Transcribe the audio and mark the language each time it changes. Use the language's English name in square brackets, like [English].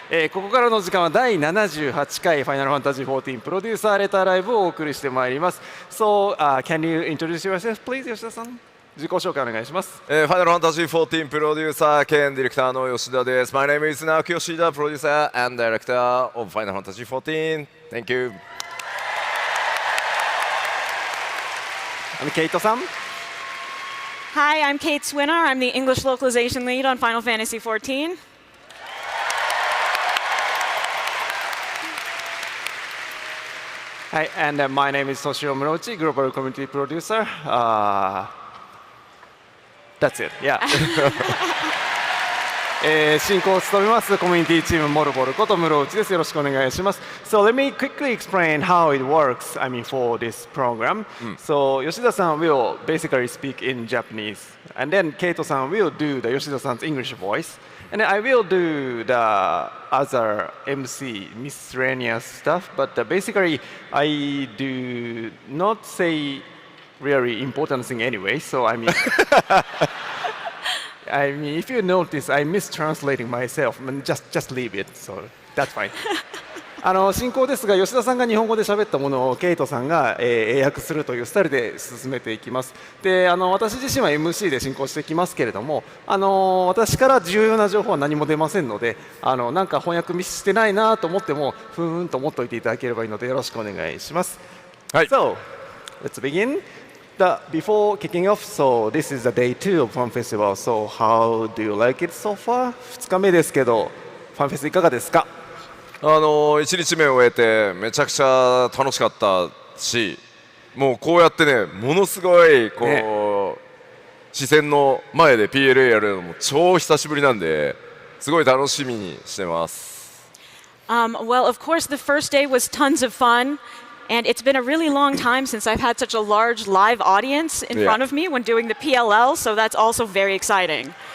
[Japanese] ここからの時間は第78回ファイナルファンタジー14プロデューサーレターライブをお送りしてまいります。 [English] So, can you introduce yourself, please, 吉田さん。 [Japanese] 自己紹介お願いします。ファイナルファンタジー14プロデューサー兼ディレクターの吉田です。 [English] My name is Naoki Yoshida, producer and director of Final Fantasy XIV. Thank you. ケイトさん。 Hi, I'm Kate Swinar. I'm the English localization lead on Final Fantasy XIV. Hi, and my name is Toshio Morochi, global community producer. That's it. Yeah. [Japanese] 進行を務めますコミュニティチームモルボルこと室内です。よろしくお願いします。 [English] So let me quickly explain how it works. I mean for this program. So Yoshida-san will basically speak in Japanese, and then Keito-san will do the Yoshida-san's English voice, and then I will do the other MC miscellaneous stuff. But basically, I do not say really important thing anyway. So I mean. I mean, if you notice, I'm mistranslating myself. Just leave it. So that's fine. [Japanese] 進行ですが、吉田さんが日本語で喋ったものをケイトさんが英訳するというスタイルで進めていきます。で、私自身は MC で進行していきますけれども、私から重要な情報は何も出ませんので、なんか翻訳ミスしてないなと思っても、ふーんと思っておいていただければいいので、よろしくお願いします。はい。 [English] So, let's begin. Before kicking off, so this is the day 2 of Fun Festival. So how do you like it so far? [Japanese] 2日目ですけど、ファンフェスいかがですか 1日目を終えてめちゃくちゃ楽しかったし、もうこうやってね、ものすごいこう、ね、視線の前で PLA やるのも超久しぶりなんで、すごい楽しみにしてます。 [English] Well, of course, the first day was tons of fun. And it's been a really long time since I've had such a large live audience in front of me when doing the PLL, so that's also very exciting.